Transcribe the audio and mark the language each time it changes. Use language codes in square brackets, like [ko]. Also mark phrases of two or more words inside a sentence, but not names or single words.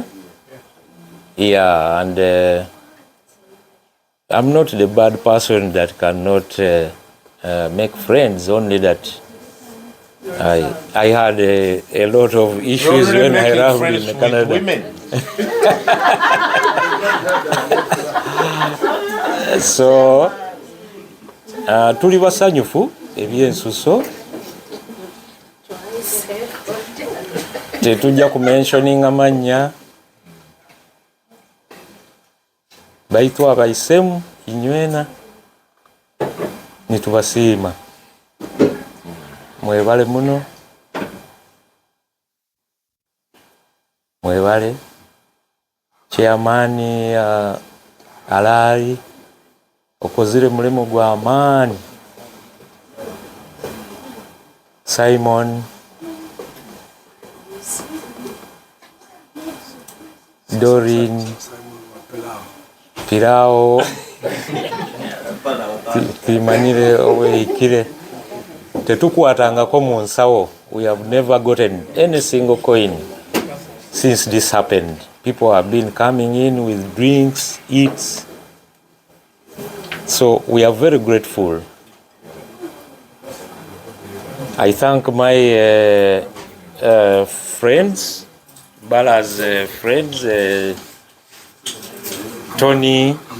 [en] Yeah, and I'm not the bad person that cannot make friends, only that I had a lot of issues when I arrived in Canada. Women. [ttj] So tuli basanyufu ebyensuso, tetujja kumentioning amannya, baitu abaisemu inywena nitubasiima. Mwebale muno, mwebale chairman Alali okozire mulimu gwa amaani. Simon, Dorin, Pirao, Timanire oweikire. Tetukwatangako mu nsawo. [en] We have never gotten any single coin since this happened. People have been coming in with drinks, eats. So we are very grateful. I thank my friends, Bala's friends, Tony.